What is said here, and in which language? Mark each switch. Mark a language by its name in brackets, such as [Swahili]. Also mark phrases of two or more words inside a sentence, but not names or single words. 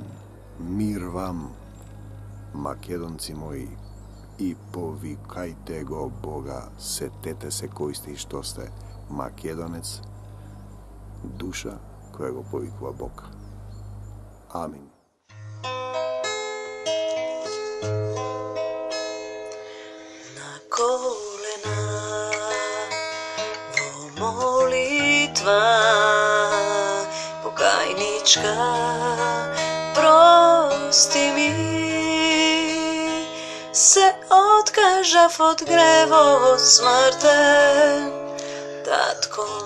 [Macedonian] Мир вам, македонци мои, и повикајте го Бога, сетете се кој сте и што сте, македонец, душа која го повикува Бог. Амин. На колена во молитва покајничка, прости ми, се одкажав од грево смртен, татко